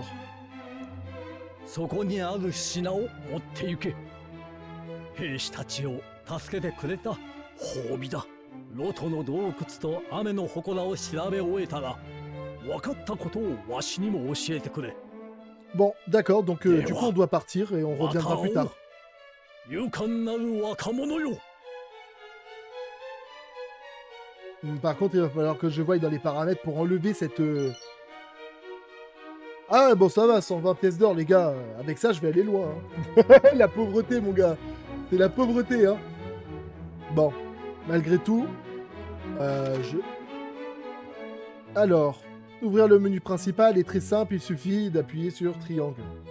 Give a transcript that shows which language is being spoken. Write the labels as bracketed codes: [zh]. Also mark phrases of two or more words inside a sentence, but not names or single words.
[ja] そこにある品を持って行け。兵士たちを助けてくれた褒美だ。ロトの洞窟と雨の祠を調べ終えたら、分かったことをわしにも教えてくれ。 [fr] Bon, d'accord, donc du coup on doit partir et on reviendra plus tard. [ja] 勇敢なる若者よ。 [fr] Par contre, il va falloir que je voie dans les paramètres pour enlever cette... Ah bon, ça va, 120 pièces d'or, les gars. Avec ça, je vais aller loin. Hein. La pauvreté, mon gars. C'est la pauvreté, hein. Bon, malgré tout, Alors, ouvrir le menu principal est très simple, il suffit d'appuyer sur triangle.